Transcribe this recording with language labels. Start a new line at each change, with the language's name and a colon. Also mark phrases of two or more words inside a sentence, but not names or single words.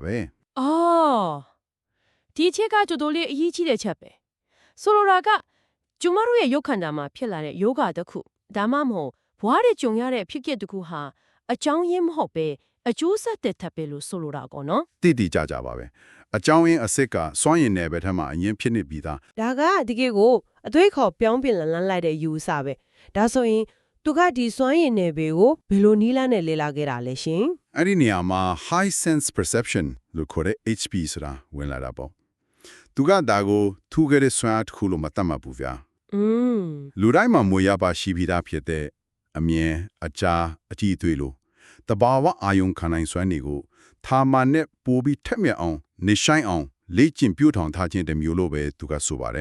Burmese: အော်ဒီအချက်ကတော်တော်လေးအရေးကြီးတဲ့ချက်ပဲဆိုလိုတာကကျမတို့ရဲ့ရုပ်ခန္ဓာမှာဖြစ်လာတဲ့ယောဂတစ်ခုဒါမှမဟုတ်ဘဝရဲ့ကြုံရတဲ့ဖြစ်ပျက်တစ်ခုဟာအကြောင်းရင်းမဟုတ်ပဲအကျိုးဆက်တဲ့ထပ်ပဲလို့ဆိုလိုတာကောနော် တိတိကျကျပါပဲအကြောင်းရင်းအစစ်ကစွမ်းရင်နယ်ပယ်ထဲမှာအရင်ဖြစ်နေပြီးသား ဒါကတကယ်ကိုအသွေးခေါ်ပြောင်းပြင်လန်းလိုက်တဲ့ယူဆပဲဒါဆိုရင်သူကဒီစွမ်းရည်နယ်ပယ်ကိုဘယ်လိုနီးလန်းနဲ့လေ့လာခဲ့တာလဲရှင် အဲ့ဒီနေရာမှာ
English: high sense perception
Burmese: လို့ခေါ်တဲ့ HP ဆိုတာဝင်လာတာပေါ့သူကဒါကိုထူခဲ့တဲ့စွမ်းအားတစ်ခုလို့မတတ်မှတ်ဘူးဗျာ လူတိုင်းမှာမွေရပါရှိပြီးသားဖြစ်တဲ့အမြင်အကြားအကြည့်အတွေ့လို့တဘာဝအာယုံခံနိုင်စွမ်းတွေကိုသာမန်နဲ့ပိုပြီးထက်မြက်အောင်နေဆိုင်အောင်လေ့ကျင့်ပြုထောင်ထားခြင်းတမျိုးလို့ပဲသူကဆိုပါတယ်